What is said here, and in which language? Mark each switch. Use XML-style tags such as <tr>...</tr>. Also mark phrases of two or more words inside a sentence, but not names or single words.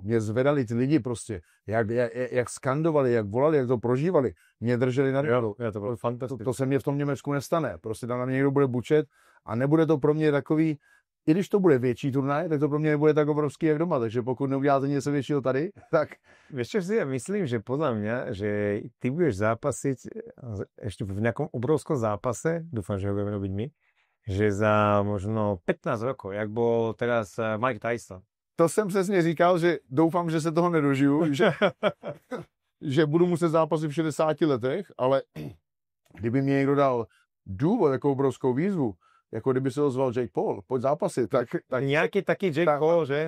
<cs>Mě zvedali ty lidi prostě, jak skandovali, jak volali, jak to prožívali. Mě drželi na rychlu. To bylo fantastické. To se mě v tom Německu nestane. Prostě tam na mě někdo bude bučet a nebude to pro mě takový, i když to bude větší turnaj, tak to pro mě nebude tak obrovský jak doma. Takže pokud neuděláte něco většího tady, tak...</cs> <sk>Vieš čo si ja myslím, že podľa mňa, že ty budeš zápasiť ešte v nejakom obrovskom zápase, dúfam, že ho budeme robiť my, že za možno 15 rokov, jak bol teraz Mike Tyson.</sk> <cs>To jsem přesně říkal, že doufám, že se toho nedožiju, že budu muset zápasit v 60 letech, ale kdyby mě někdo dal důvod, jako obrovskou výzvu, jako kdyby se ozval Jake Paul, pojď zápasit, tak nějaký taky Jake Paul, že?</cs>